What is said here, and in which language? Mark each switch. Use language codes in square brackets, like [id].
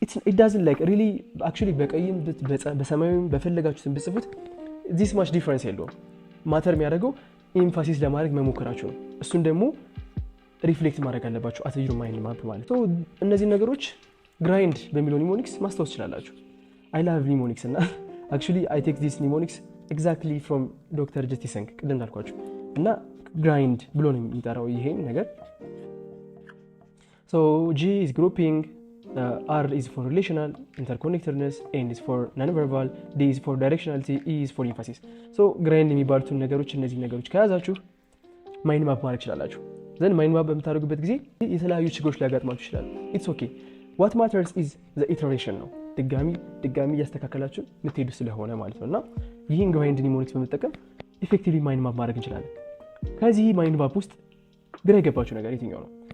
[am] it doesn't like really actually በቀይም በሰማያዊም በፈለጋችሁት ብጽፉት this much difference የለውም። ማተር የሚያደርገው ኤምፋሲስ ለማድረግ መሞከራችሁ ነው። እሱን ደግሞ ሪፍሌክት ማድረግ አለባችሁ at your mind map ማለት ነው። እነዚህ ነገሮች ግራይንድ በሚለው ኒሞኒክስ ማስታወስ ትችላላችሁ። [en] I love mnemonics [am] እና [en] actually I take this mnemonics exactly from Dr. Jettiseng [am] ቅድም እንዳልኳችሁ እና ግራይንድ ብሎ ነው የሚጠራው ይሄን ነገር። [en] so G is grouping, R is for relational interconnectedness, N is for non-verbal, D is for directionality, E is for emphasis. [am] so ግራይንድ የሚባሉትን ነገሮች እነዚህ ነገሮች ከያዛችሁ ማይንድ ማፕ ማድረግ ይችላላችሁ። ዘን ማይንድ ማፕ በምታደርጉበት ጊዜ የተለያዩ ችግሮች ሊያጋጥማችሁ ይችላሉ። [en] it's okay, what matters is the iteration [am] ነው። ድጋሚ እያስተካከላችሁ የምትሄዱ ስለሆነ ማለት ነው። እና ይህን ግራይንድ ኒሞኒክስ በመጠቀም ኢፌክቲቭሊ ማይንድ ማፕ ማድረግ እንችላለን። ከዚህ ማይንድ ማፕ ውስጥ ግራ የገባችሁ ነገር የትኛው ነው?